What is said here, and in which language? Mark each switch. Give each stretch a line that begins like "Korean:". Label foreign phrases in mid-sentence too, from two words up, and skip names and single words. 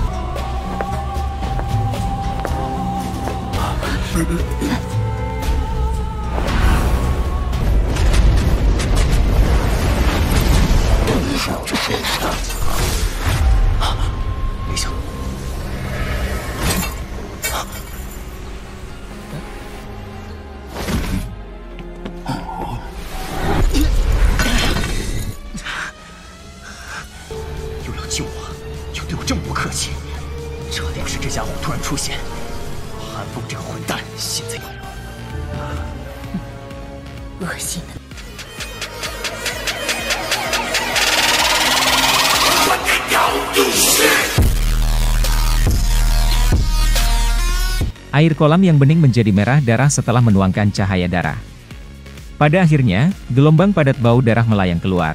Chinese: 没想到，又要救我，又对我这么不客气，这要是这家伙突然出现，韩风这个混蛋现在恶心的。
Indonesian: Air kolam yang bening menjadi merah darah setelah menuangkan cahaya darah. Pada akhirnya, gelombang padat bau darah melayang keluar.